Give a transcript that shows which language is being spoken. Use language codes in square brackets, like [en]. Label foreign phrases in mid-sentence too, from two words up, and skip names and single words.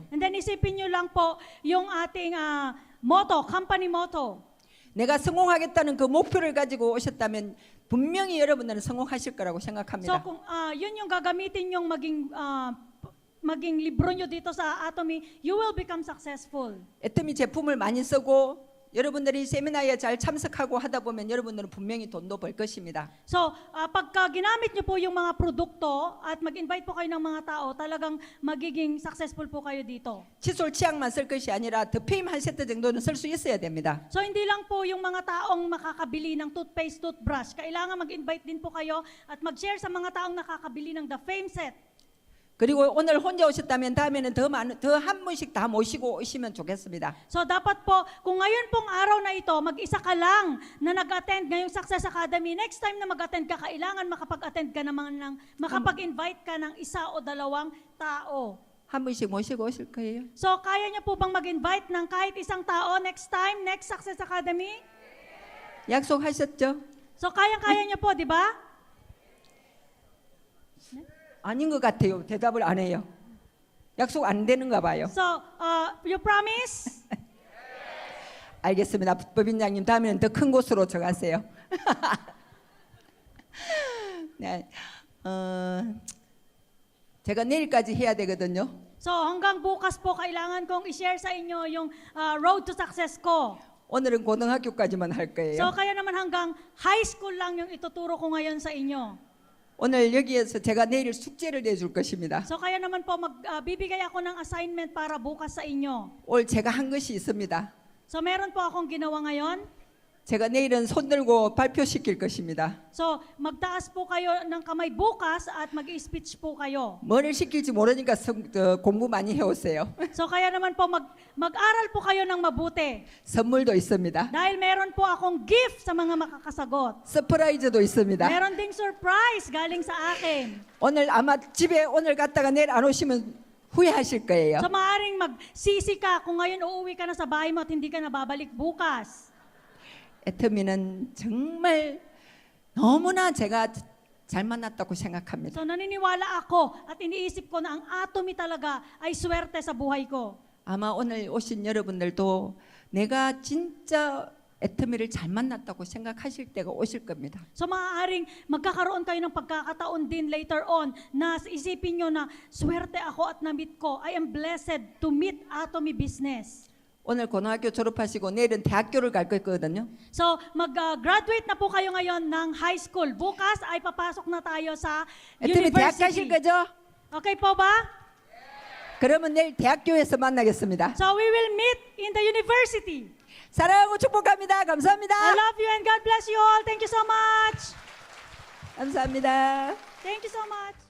[tl] And then isipin nyo lang po yung ating motto, [en] company motto. [ko] 내가 성공하겠다는 그 목표를 가지고 오셨다면 분명히 여러분들은 성공하실 거라고 So 생각합니다. [tl] kung yun yung gagamitin yung maging libro nyo dito sa Atomy, [en] you will become successful. [ko] 애터미 제품을 많이 쓰고 여러분들이 세미나에 잘 참석하고 하다 보면 여러분들은 분명히 돈도 벌 것입니다. [tl] So, pagka ginamit nyo po yung mga produkto at mag-invite po kayo ng mga tao, talagang magiging successful po kayo dito. [ko] 칫솔 치약만 쓸 것이 아니라 더페임 한 세트 정도는 쓸 수 있어야 됩니다. [tl] So, hindi lang po yung mga taong makakabili ng [en] toothpaste, toothbrush. [tl] Kailangan mag-invite din po kayo at mag-share sa mga taong nakakabili ng The Fame Set. [ko] 그리고 오늘 혼자 오셨다면 다음에는 더 한 분씩 다 모시고 오시면 좋겠습니다. [tl] So dapat po, kung ngayon pong araw na ito, mag-isa ka lang na nag-attend ngayong Success Academy, [en] next time [tl] na mag-attend ka, kailangan makapag-attend ka naman makapag-invite ka ng isa o dalawang tao. [ko] 한 분씩 모시고 오실 거예요. [tl] So kaya niyo po bang mag-invite ng kahit isang tao [en] next time, next Success Academy? [ko] 약속하셨죠? [tl] So kayang-kaya niyo po, di ba? [ko] 아닌 것 같아요. 대답을 안 해요. 약속 안 되는가 봐요. [en] So, you promise? [ko] 알겠습니다. 법인장님 다음에는 더 큰 곳으로 정하세요. 네, 제가 내일까지 해야 되거든요. [tl] So hanggang bukas po kailangan kong i-share sa inyo yung [en] road to success [tl] ko. [ko] 오늘은 고등학교까지만 할 거예요. [tl] So kaya naman hanggang [en] high school [tl] lang yung ituturo ko ngayon sa inyo. [ko] 오늘 여기에서 제가 내일 숙제를 내줄 것입니다. [tl] So kaya naman po bibigay ako ng assignment para bukas sa inyo. [ko] 오늘 제가 한 것이 있습니다. [tl] So meron po akong ginawa ngayon. [ko] 제가 내일은 손 들고 발표시킬 것입니다. [tl] So magtaas po kayo ng kamay bukas at mag-speech po kayo. [ko] 뭐를 시킬지 모르니까 공부 많이 해오세요. [tl] So kaya naman po mag-aral po kayo ng mabuti. [ko] 선물도 있습니다. [tl] Dahil meron po akong gift sa mga makakasagot. [ko] 서프라이즈도 있습니다. [tl] Meron ding surprise galing sa akin. [ko] 오늘 아마 집에 오늘 갔다가 내일 안 오시면 후회하실 거예요. [tl] So maaaring magsisi ka kung ngayon uuwi ka na sa bahay mo at hindi ka na babalik bukas. [ko] 애터미는 정말 너무나 제가 잘 만났다고 생각합니다. [tl] So naniniwala ako at iniisip ko na ang Atomy talaga ay swerte sa buhay ko. [ko] 아마 오늘 오신 여러분들도 내가 진짜 애터미를 잘 만났다고 생각하실 때가 오실 겁니다. [tl] So maaaring magkakaroon kayo ng pagkakataon din [en] later on [tl] na isipin nyo na swerte ako at na-meet ko. [en] I am blessed to meet Atomy Business. [ko] 오늘 고등학교 졸업하시고 내일은 대학교를 갈 거거든요. [tl] So mag-graduate na po kayo ngayon ng [en] high school. [tl] Bukas ay papasok na tayo sa [ko] 애터미 대학 가실 [en] university. [ko] 거죠? [tl] Okay po ba? [ko] 그러면 내일 대학교에서 만나겠습니다. [en] So we will meet in the university. [ko] 사랑하고 축복합니다. 감사합니다. [en] I love you and God bless you all. Thank you so much. [ko] 감사합니다. [en] Thank you so much.